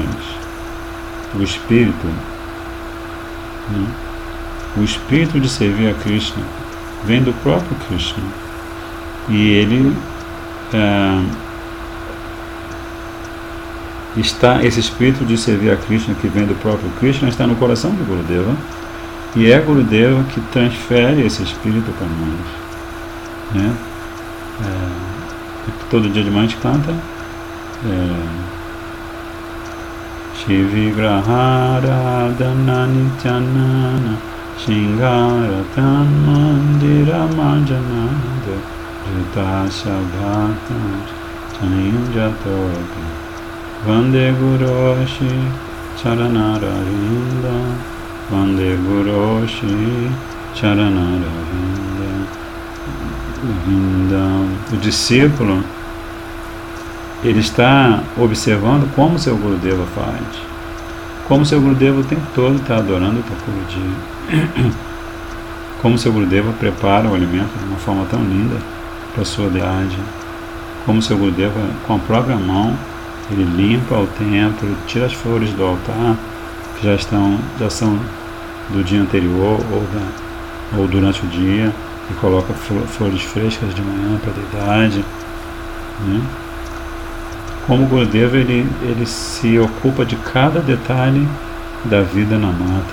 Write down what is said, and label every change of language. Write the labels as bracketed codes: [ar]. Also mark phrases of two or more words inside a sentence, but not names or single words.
[pt] O espírito de servir a Krishna vem do próprio Krishna e ele esse espírito de servir a Krishna que vem do próprio Krishna está no coração de Gurudeva e é Gurudeva que transfere esse espírito para nós, todo dia de manhã a gente canta [sa] श्रीविग्रहाराधन नित्य नाना शृङ्गार तन्मन्दिर मार्जनादौ युक्तस्य भक्तांश्च नियुञ्जतोऽपि वन्दे गुरोः श्रीचरणारविन्दम् वन्दे गुरोः श्रीचरणारविन्दम्. [pt] O discípulo ele está observando como seu Gurudeva faz, como seu Gurudeva o tempo todo está adorando o Thakurji, como seu Gurudeva prepara o alimento de uma forma tão linda para a sua deidade, como seu Gurudeva com a própria mão ele limpa o templo, tira as flores do altar que já são do dia anterior ou durante o dia e coloca flores frescas de manhã para a deidade, Como Gurudeva ele se ocupa de cada detalhe da vida na mata.